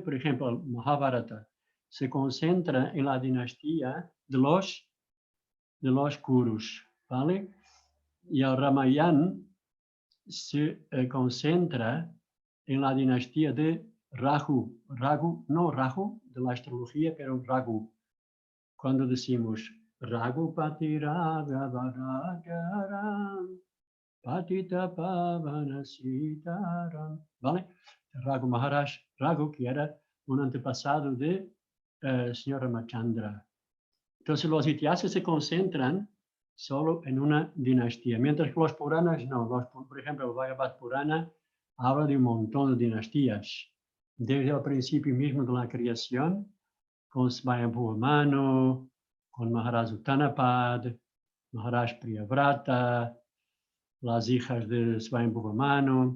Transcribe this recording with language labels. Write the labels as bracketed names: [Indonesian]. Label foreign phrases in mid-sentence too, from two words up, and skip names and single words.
[Spanish] Por ejemplo, el Mahabharata se concentra en la dinastía de los Kurus, ¿vale? Y el Ramayana se concentra en la dinastía de Rahu. No Rahu de la astrología, pero Ragu. Cuando decimos [Hindi] Raghupati Raghavaragaram Patita Pavana Sitaram, ¿vale? [Spanish] Raghu Maharaj, Raghu, que era un antepasado de señor Ramachandra. Entonces los Itihasas se concentran solo en una dinastía, mientras que los Puranas no. Por ejemplo, el Bhagavad Purana habla de un montón de dinastías, desde el principio mismo de la creación, con Svayambhuva Manu, con Maharaj Uttanapad, Maharaj Priyavrata, las hijas de Svayambhuva Manu.